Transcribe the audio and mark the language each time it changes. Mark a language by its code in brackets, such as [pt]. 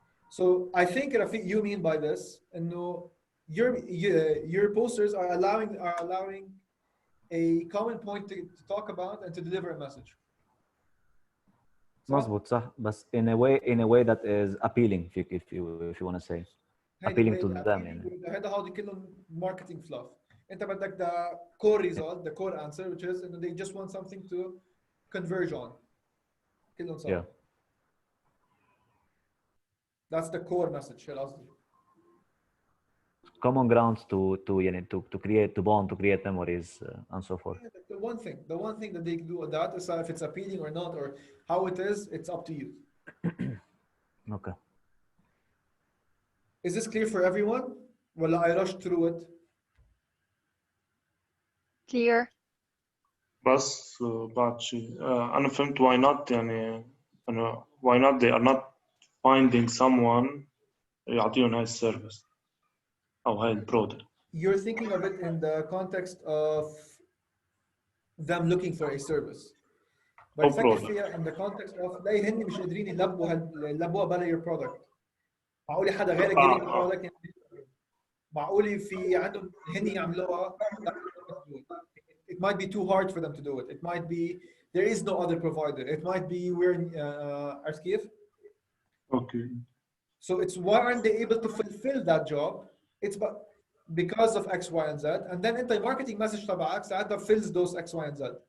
[en] So I think Rafiq, you mean by this [ar] إنه [en] your posters are allowing a common point to talk about and to deliver a message. [ar] مظبوط صح، بس [en] in a way that is appealing if you want to say appealing to them يعني. [ar] هذا هذا كله [en] marketing fluff. [ar] انت بدك [en] the core result, the core answer, which is they just want something to converge on. [ar] كلهم صح. [en] Yeah. That's the core message. common grounds to create, to bond, to create memories, and so forth. The one thing that they can do with that is if it's appealing or not, or how it is, it's up to you. Okay. Is this clear for everyone? Well, I rushed through it. clear. [ar] بس بعد شيء أنا فهمت [en] why not [ar] يعني أنا why not [en] they are not finding someone [ar] يعطيهم هاي السيرفيس أو هاي البرودكت. [en] You're thinking of it in the context of them looking for a service. But [ar] فكر فيها [en] in the context of [ar] لا هن مش قادرين يلبوا بلا [en] your product. [ar] معقولي حدا غيرك يلبي product معقولي في عندهم هن يعملوها. [en] It might be too hard for them to do it. It might be there is no other provider. It might be we're Arskif. Okay. So it's why aren't they able to fulfill that job? It's because of X, Y, and Z. And then in the marketing message [ar] تبعك ساعتها [en] fills those X, Y, and Z.